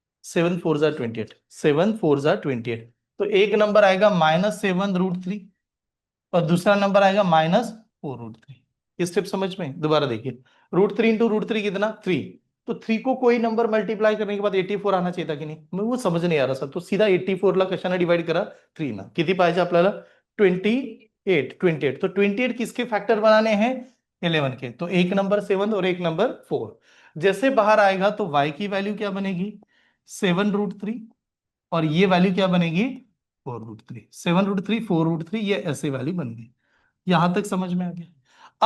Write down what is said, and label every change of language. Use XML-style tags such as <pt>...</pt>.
<hi>7 4 jar 28, 7 4 jar 28। तो एक number आएगा -7 √3, और दूसरा नंबर आएगा -4 √3। ये स्टेप समझ में। दोबारा देखिए, √3 इंटू √3 कितना, 3। तो 3 को कोई नंबर मल्टीप्लाई करने के बाद 84 आना चाहिए था कि नहीं, मैं वो समझ नहीं आ रहा सर।</hi> <mr>तो सीधा 84 ला कशाने डिवाइड करा, 3 ना, किती पाहिजे आपल्याला, 28।</mr> <hi>28, तो 28 किसके फैक्टर बनाने हैं, 11 के। तो एक नंबर 7 और एक नंबर 4। जैसे बाहर आएगा तो y की वैल्यू क्या बनेगी, 7 √3, और ये वैल्यू क्या बनेगी, 4 √3। 7 √3, 4 √3, ये ऐसे वैल्यू बन गई। यहां तक समझ में आ गया।</hi>